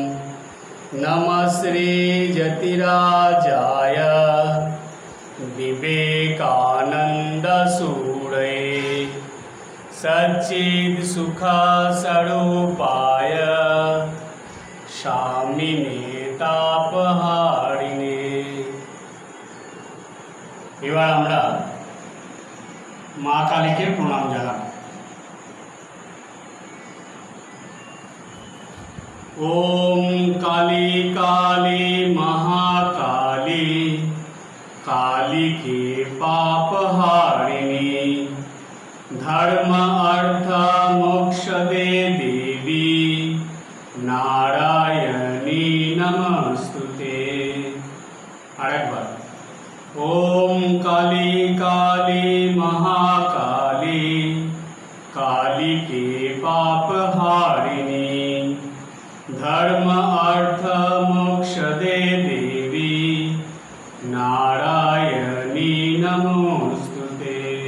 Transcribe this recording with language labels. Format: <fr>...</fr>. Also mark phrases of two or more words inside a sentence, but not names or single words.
<sa>नमः श्री यतिराजाय विवेकानंद सूरये सच्चिद सुख स्वरूपाय शामिने तापहारिणे।</sa> <bn>এবার আমরা মা কালীকে প্রণাম জানাব।</bn> <sa>ওম কালী কালী মহাকালী काली के पापहारिणी धर्म अर्थ मोक्ष दे देवी नारायणी नमस्तुते। आरेकबार ओम काली काली महाकाली काली के पापहारिणी धर्म अर्थ मोक्ष दे देवी नारायणी नमोस्तुते।</sa>